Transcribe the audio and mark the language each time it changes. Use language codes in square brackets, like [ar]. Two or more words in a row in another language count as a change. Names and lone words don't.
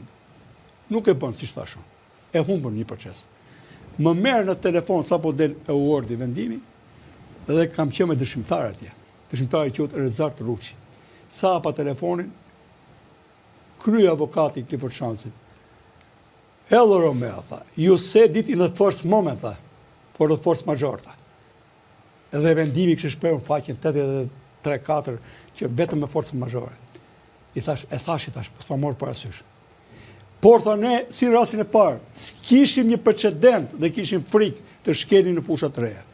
[sq] Nuk e bën siç thashun. E humbën një proces. Më merr në telefon sapo del e uordi vendimi dhe kam qenë me dëshmitar atje. Dëshmitari quhet Rezart Ruçi. Sa hapa telefonin, krye avokati Clifford Chansit. [en] Hello Romeo, tha. You said it in the first moment, tha. For the force majeure, tha. [sq] Edhe vendimi kishte shprehur faqen 83-4 që vetëm me forcë majeure. I thash, po s'pa morë parasysh. Por tha ne, si rastin e parë, s'kishim një precedent dhe kishim frikë të shkelin në fusha të reja.